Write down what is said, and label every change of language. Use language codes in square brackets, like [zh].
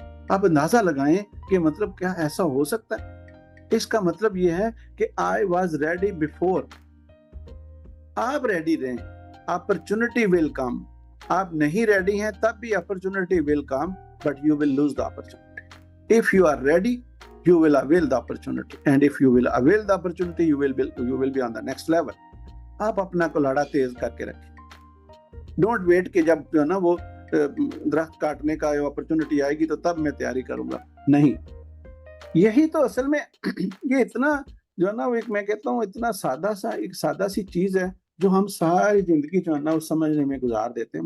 [ur] آپ اندازہ لگائیں کہ مطلب کیا ایسا ہو سکتا ہے. اس کا مطلب یہ ہے کہ [en] I was ready before. [ur] آپ ریڈی رہیں، [en] Opportunity will come. [ur] آپ نہیں ریڈی ہیں تب بھی opportunity will come [en] but you will lose the opportunity. If you are ready you will avail the opportunity and if you will avail the opportunity you will be on the next level. [ur] آپ اپنا کلاڑا تیز کر کے رکھیں. [en] don't wait [ur] کہ جب جو ہے نا وہ درخت کاٹنے کا اپرچونٹی آئے گی تو تب میں تیاری کروں گا. نہیں، یہی تو اصل میں یہ اتنا جو ہے نا میں کہتا ہوں اتنا سادہ سی چیز ہے جو ہم ساری زندگی جو ہے نا اس سمجھنے میں گزار دیتے ہیں.